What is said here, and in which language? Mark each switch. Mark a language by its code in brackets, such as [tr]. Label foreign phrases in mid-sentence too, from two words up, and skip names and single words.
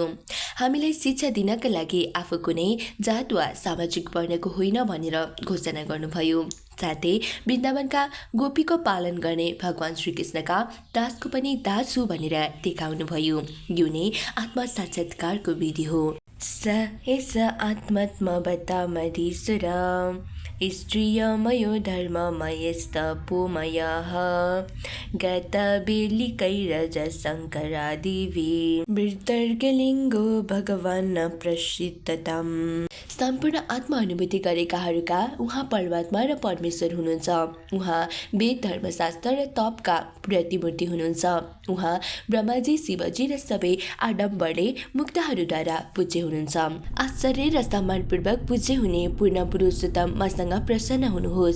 [ne] हामीलाई शिक्षा दिनका लागि आफू कुनै जात वा सामाजिक वर्णको होइन भनेर घोषणा गर्नुभयो। साथै वृन्दावनका गोपीको पालन गर्ने भगवान श्रीकृष्णका दासको पनि दास हो भनेर देखाउनुभयो। यो नै आत्मा साक्षात्कारको विधि हो। [sa] स एस आत्मत्मवता मधीश्वर स्त्रियमयो धर्ममयस्तपोमयः गतबेलिकैरजशङ्करादिभिः मृतर्गलिङ्गो भगवान् प्रसिद्धतम्। [ne] सम्पूर्ण आत्मा अनुभूति गरेकाहरूका उहाँ परमात्मा र परमेश्वर हुनुहुन्छ। उहाँ वेद धर्मशास्त्र र तपका प्रतिमूर्ति हुनुहुन्छ। उहाँ ब्रह्माजी शिवजी र सबै आडम्बरले मुक्तहरूद्वारा पूज्य हुनुहुन्छ। आश्चर्य र सम्मानपूर्वक पूज्य हुने पूर्ण पुरुषोत्तम मसँग प्रसन्न हुनुहोस्।